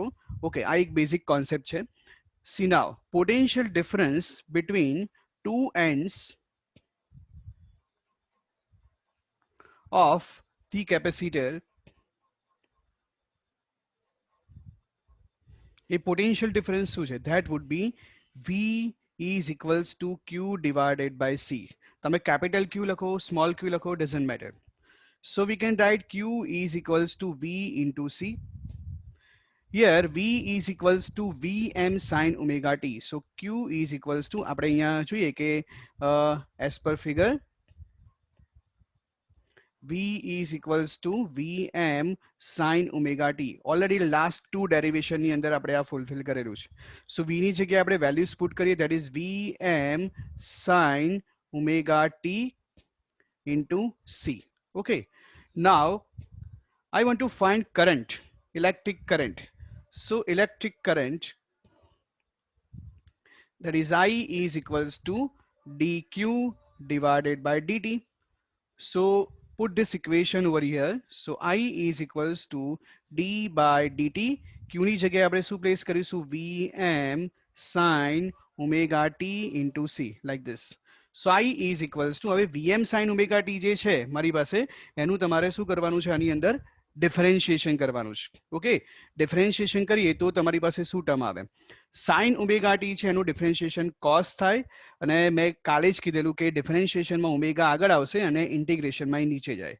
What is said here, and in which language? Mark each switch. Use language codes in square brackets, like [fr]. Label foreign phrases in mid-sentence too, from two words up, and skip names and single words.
[gu] ઓકે, આ એક બેઝિક કોન્સેપ્ટ છે. [en] See now, potential difference between two ends of the capacitor, a potential difference [gu] શું છે? [en] That would be V is equals to Q divided by C. [gu] તમે [en] capital Q [gu] લખો, [en] small q [gu] લખો, [en] doesn't matter. So we can write Q is equals to V into C. Here V is equals to Vm sin omega t. So Q is equals to [gu] આપણે અહીંયા જોઈએ કે [en] as per figure V is equals to Vm sin omega t. Already last two derivation [gu] ની અંદર આપણે આ fulfill કરેલું છે. [en] So V [gu] ની જગ્યાએ આપણે [en] values put કરીએ, that is Vm sin omega t into C. Okay. Now I want to find current, electric current. So electric current, that is I is equals to dq divided by dt. So put this equation over here. So I is equals to d by dt. [gu] Q ની જગ્યાએ આપણે શું પ્લેસ કરીશું? [en] Vm sin omega t into C, like this. So I is equals to, [gu] હવે [en] Vm sin omega t [gu] જે છે મારી પાસે એનું તમારે શું કરવાનું છે આની અંદર? ડિફરન્શિએશન કરવાનું છે. ઓકે, ડિફરન્શિએશન કરીએ તો તમારી પાસે શું ટર્મ આવે? [en] sine omega t [gu] છે એનું ડિફરન્શિએશન કોસ થાય, અને મેં કાલે જ કીધેલું કે ડિફરન્શિએશનમાં ઓમેગા આગળ આવશે અને ઇન્ટિગ્રેશનમાં એ નીચે જાય.